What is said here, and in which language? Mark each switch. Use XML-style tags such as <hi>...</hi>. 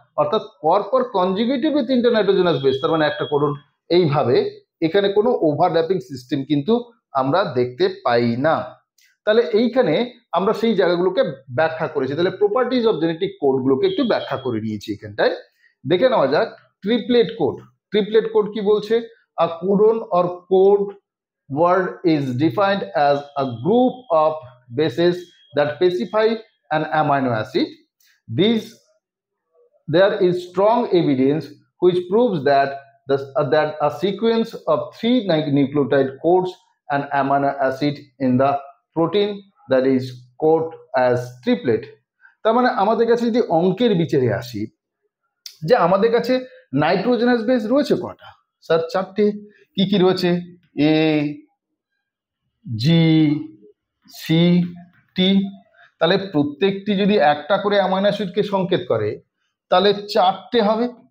<bn>অর্থাৎ পরপর কনজিকিউটিভলি তিনটে নাইট্রোজেনাস বেস, তার মানে একটা কোডন, এইভাবে এখানে কোনো ওভারল্যাপিং সিস্টেম কিন্তু আমরা দেখতে পাই না। তাহলে এইখানে আমরা সেই জায়গাগুলোকে ব্যাখ্যা করেছি। তাহলে প্রপার্টিজ অফ জেনেটিক কোডগুলোকে একটু ব্যাখ্যা করে নিয়েছি এখানটায়। দেখে নেওয়া যাক ট্রিপলেট কোড। ট্রিপলেট কোড কি বলছে?</bn> <en>A codon or code word is defined as a group of bases that specify an amino acid. There is strong evidence which proves that that a sequence of 3 nucleotide codes an amino acid in the protein that is coded as triplet.</en> <bn>তার মানে আমাদের কাছে যদি অঙ্কের বিচারে আসি, যে আমাদের কাছে নাইট্রোজেনাস বেস রয়েছে কটা? স্যার 4টে। কি কি রয়েছে?</bn> <en>A, G, C, T।</en> <bn>তাহলে প্রত্যেকটি যদি একটা করে অ্যামাইনো অ্যাসিডকে সংকেত করে তাহলে 4টে হবে।</bn>